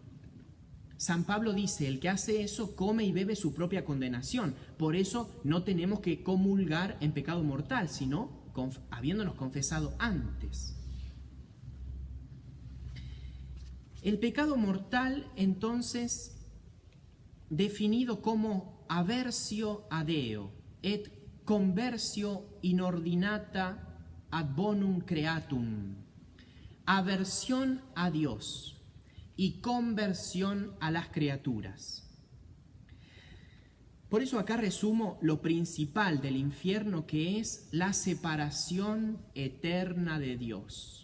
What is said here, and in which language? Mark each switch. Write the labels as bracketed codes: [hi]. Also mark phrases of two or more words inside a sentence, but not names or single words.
[es] San Pablo dice, el que hace eso come y bebe su propia condenación. Por eso no tenemos que comulgar en pecado mortal, sino habiéndonos confesado antes. El pecado mortal, entonces, definido como [la] aversio a Deo et conversio inordinata ad bonum creatum, [es] aversión a Dios y conversión a las criaturas. Por eso acá resumo lo principal del infierno, que es la separación eterna de Dios.